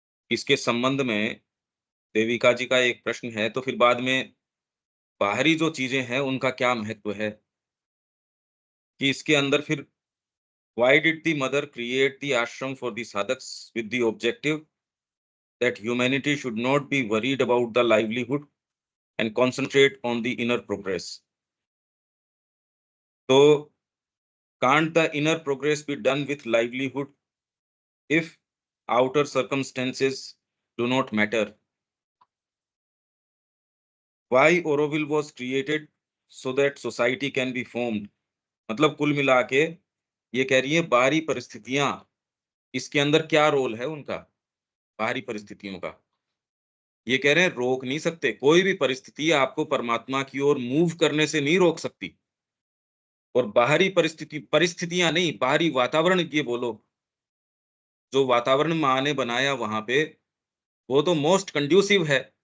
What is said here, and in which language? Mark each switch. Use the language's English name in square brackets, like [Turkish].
[Hindi] इसके संबंध में देविका जी का एक प्रश्न है, तो फिर बाद में बाहरी जो चीज़ें हैं, उनका क्या महत्व है? कि इसके अंदर फिर [English] Why did the mother create the ashram for the sadhaks with the objective that humanity should not be worried about the livelihood and concentrate on the inner progress. तो can't the inner progress be done with livelihood if outer circumstances do not matter? Why Auroville was created so that society can be formed? [Hindi] मतलब कुल मिला के ये कह रही है बाहरी परिस्थितियां, इसके अंदर क्या रोल है उनका, बाहरी परिस्थितियों का। ये कह रहे हैं रोक नहीं सकते, कोई भी परिस्थिति आपको परमात्मा की ओर मूव करने से नहीं रोक सकती। और बाहरी परिस्थितियां नहीं, बाहरी वातावरण ये बोलो, जो वातावरण माँ ने बनाया वहां पे, वो तो [English] most conducive [Hindi] है।